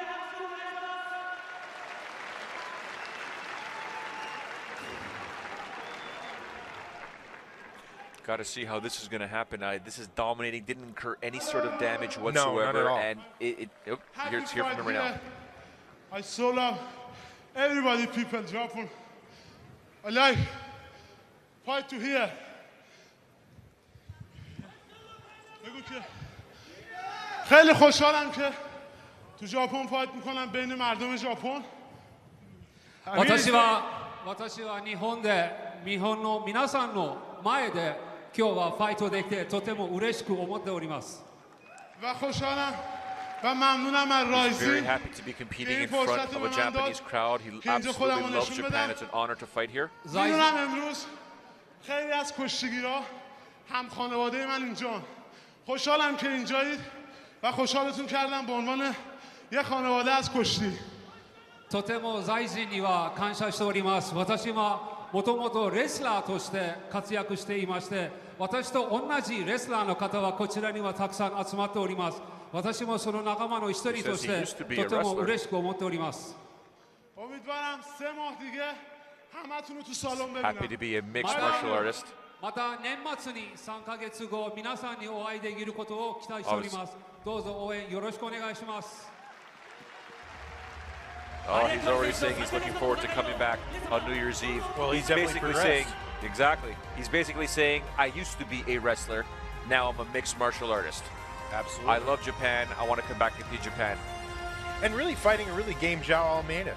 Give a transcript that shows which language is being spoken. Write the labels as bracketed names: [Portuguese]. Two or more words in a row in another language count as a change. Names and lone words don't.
[English] Got to see how this is going to happen. This is dominating, didn't incur any sort of damage whatsoever. No, not at all. And here's hear from him right now. I so love everybody, people, Japan. I like fight to here. [Persian] خیلی خوشحالم که تو ژاپن فایت میکنم بین مردم ژاپن. [Japanese] 私は日本の皆さんの前で今日はファイトできてとても嬉しく思っております。 [Persian] و خوشحالم و ممنونم از رایزی. [English] Very happy to be competing in front of a Japanese crowd. He absolutely loves Japan. It's an honor to fight here. [Persian] میدونم امروز خیلی از کشتیگیرا هم خانواده من اینجا. خوشحالم که اینجایید و خوشحالتون کردم به عنوان یه خانواده از کشتی. [Japanese] とても財神には感謝しております。私はもともとレスラーとして活躍していまして、私と同じレスラーの方はこちらにはたくさん集まっております。私もその仲間の一人としてとても嬉しく思っております。 [Persian] امیدوارم 3 ماه دیگه همتون رو تو سالن ببینم. [English] Happy to be a mixed martial artist. [Japanese] また年末に3ヶ月後皆さんにお会いできることを期待しております。どうぞ応援よろしくお願いします。 [English] Oh, he's already saying he's looking forward to coming back on New Year's Eve. Well, he's basically saying, exactly. He's basically saying, I used to be a wrestler, now I'm a mixed martial artist. Absolutely. I love Japan. I want to come back and compete Japan. And really fighting a really game Joao Almeida.